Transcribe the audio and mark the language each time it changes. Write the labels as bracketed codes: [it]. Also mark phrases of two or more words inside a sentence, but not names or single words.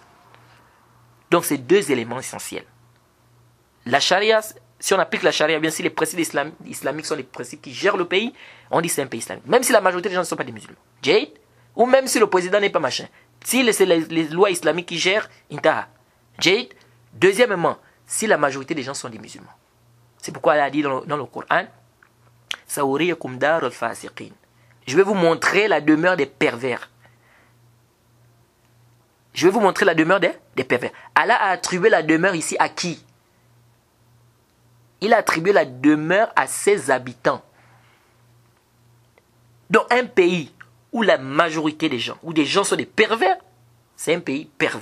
[fr] Donc c'est deux éléments essentiels. La charia, si on applique la charia, bien si les principes islamiques sont les principes qui gèrent le pays, on dit c'est un pays islamique. Même si la majorité des gens ne sont pas des musulmans. Jade, ou même si le président n'est pas machin. Si c'est les lois islamiques qui gèrent, intaha. Jade, deuxièmement, si la majorité des gens sont des musulmans. C'est pourquoi Allah a dit dans le Coran, [ar] سأريكم دار الفاسقين. [fr] Je vais vous montrer la demeure des pervers. Je vais vous montrer la demeure des pervers. Allah a attribué la demeure ici à qui? Il a attribué la demeure à ses habitants. Dans un pays où la majorité des gens, où des gens sont des pervers, c'est un pays pervers.